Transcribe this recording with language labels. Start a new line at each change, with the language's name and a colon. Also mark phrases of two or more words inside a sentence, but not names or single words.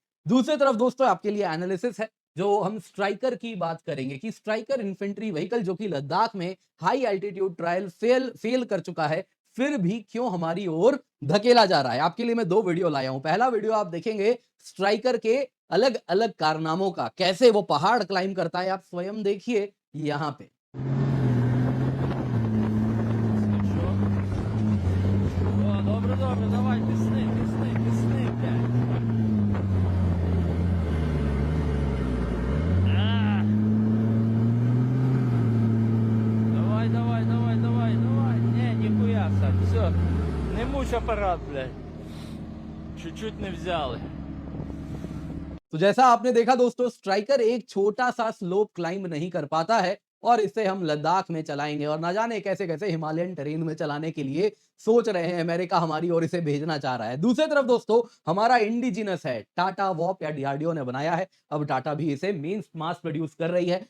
Hindi: दूसरी तरफ दोस्तों आपके लिए एनालिसिस है, जो हम स्ट्राइकर की बात करेंगे कि स्ट्राइकर
English: infantry vehicle
Hindi: जो कि लद्दाख में
English: high altitude trial fail
Hindi: कर चुका है, फिर भी क्यों हमारी ओर धकेला जा रहा है। आपके लिए मैं 2 वीडियो लाया हूं। पहला वीडियो आप देखेंगे स्ट्राइकर के अलग अलग कारनामों का, कैसे वो पहाड़ क्लाइम करता है, आप स्वयं देखिए यहां पे।
Ukrainian: О, добре, добре, давай, тисни, тисни, тисни, блядь. А!
Russian: Давай, давай, давай, давай, давай. Не, нихуя, Сань, все. Не мучь аппарат, блядь. Чуть-чуть не взяли.
Hindi: तो जैसा आपने देखा दोस्तों, स्ट्राइकर एक छोटा सा
English: slope climb
Hindi: नहीं कर पाता है और इसे हम लद्दाख में चलाएंगे और ना जाने कैसे कैसे
English: Himalayan terrain
Hindi: में चलाने के लिए सोच रहे हैं अमेरिका हमारी और इसे भेजना चाह रहा है। दूसरी तरफ दोस्तों हमारा इंडिजिनस है, टाटा वॉप या डीआरडीओ ने बनाया है, अब टाटा भी इसे
English: main mass produce
Hindi: कर रही है।